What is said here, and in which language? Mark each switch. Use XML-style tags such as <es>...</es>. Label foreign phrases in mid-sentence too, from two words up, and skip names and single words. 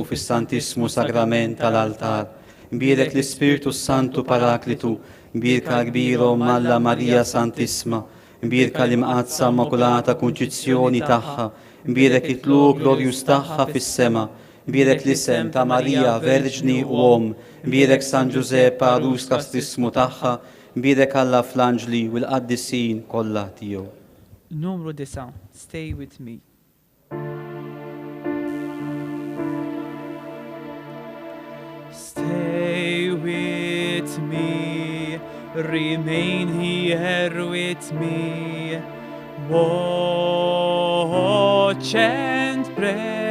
<mt>fis-Santismu Sagrament tal-altar, imbirek l-Ispiritu Santu Paraklitu, imbirek kbirhom Alla Marija Santisma, imbirek l-imqadsa Immakulata Kunċizzjoni tagħha, imbirek it-tlu glorjus tagħha fis-sema, imbirek l-isem ta' Marija Verġni u Om, imbirek San Giuseppe Arus kastismu tagħha, imbirek Alla fl-anġli u l-qaddisin kollha tiegħu. Numru 9.</mt> <en>Stay with me. Stay with me, remain here with me, watch and pray.</en>